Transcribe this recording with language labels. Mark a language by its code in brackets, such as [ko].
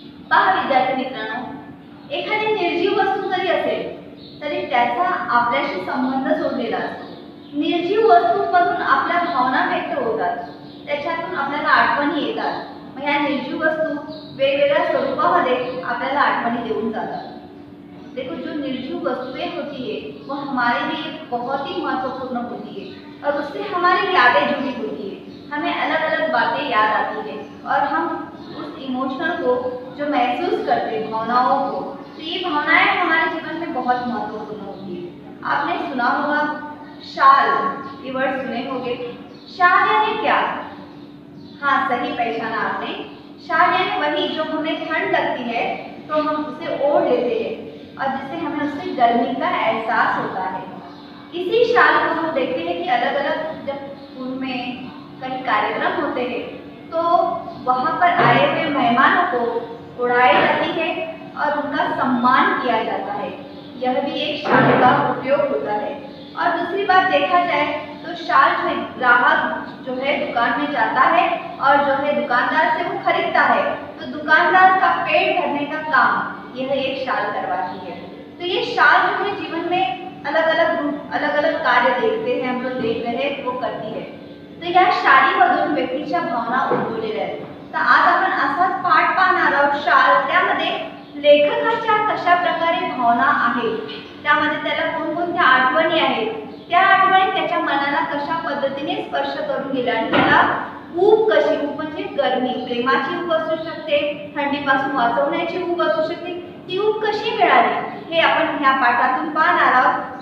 [mr] पहा विद्यार्थी मित्रांनो, एखादी निर्जीव वस्तू जरी असेल तरी त्याचा आपल्याशी संबंध जोडलेला असतो. निर्जीव वस्तूंमधून आपल्या भावना व्यक्त होतात, त्याच्यातून आपल्याला आठवणी येतात. मग ह्या निर्जीव वस्तू वेगवेगळ्या स्वरूपामध्ये आपल्याला आठवणी देऊन जातात. [hi] देखो, जो निर्जीव वस्तुएं होती है वो हमारे लिए बहुत ही महत्वपूर्ण होती है और उससे हमारी यादें जुड़ी होती है. हमें अलग अलग बातें याद आती है और हम उस इमोशनल को जो महसूस करते हैं, भावनाओं को, तो ये भावनाएं हमारे जीवन में बहुत महत्वपूर्ण होती है. आपने सुना होगा शाल, ये वर्ड सुने होंगे. शाल यानी क्या? हाँ, सही पहचाना आपने. शाल यानी वही जो हमें ठंड लगती है तो हम उसे ओढ़ लेते हैं और जिससे हमें उससे गर्मी का एहसास होता है. इसी शाल को हम देखते हैं कि अलग अलग जब स्कूल में कई कार्यक्रम होते हैं तो वहाँ पर आए हुए मेहमानों को उड़ाई जाती है और उनका सम्मान किया जाता है. यह भी एक शाल का उपयोग होता है. और दूसरी बात देखा जाए तो शाल जो ग्राहक जो है दुकान में जाता है और जो है दुकानदार से वो खरीदता है, तो दुकानदार का पेट भरने का काम यह एक शाल करवाती है. तो ये शाल जो है जीवन में अलग अलग रूप, अलग अलग कार्य देखते हैं, हम लोग देख रहे हैं, वो करती है. [mr] तो या शालीमधून व्यक्तीच्या भावना उमटवलेल्या आहेत. तर आज आपण असाच पाठ पाहणार आहोत शाल. त्यामध्ये लेखकाच्या कशा प्रकारे भावना आहेत, त्यामध्ये त्याला कोणकोणत्या आठवणी आहेत, त्या आठवणी त्याच्या मनाला कशा पद्धतीने स्पर्श करून गेल्या आणि त्याला ऊब कशी, ऊब म्हणजे गरमी, प्रेमाची ऊब असू शकते, थंडीपासून वाचवण्याची ऊब असू शकते, ती ऊब कशी मिळाली हे आपण ह्या पाठातून पाहणार आहोत.